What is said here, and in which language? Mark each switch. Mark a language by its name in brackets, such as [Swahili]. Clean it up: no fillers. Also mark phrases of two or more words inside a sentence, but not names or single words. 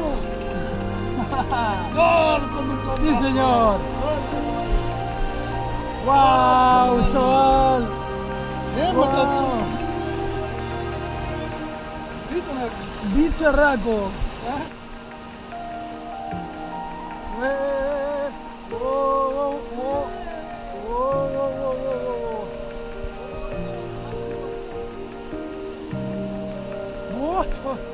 [Spanish] Gol, como Sí, señor. ¡Wow, chaval! [Portuguese] É, Wow. macaco. Grita, né? [Spanish] ¡Bicharraco! Ah, ¡Oh, oh, oh! ¡Oh, oh, oh, oh, oh! ¡Oh, chaval!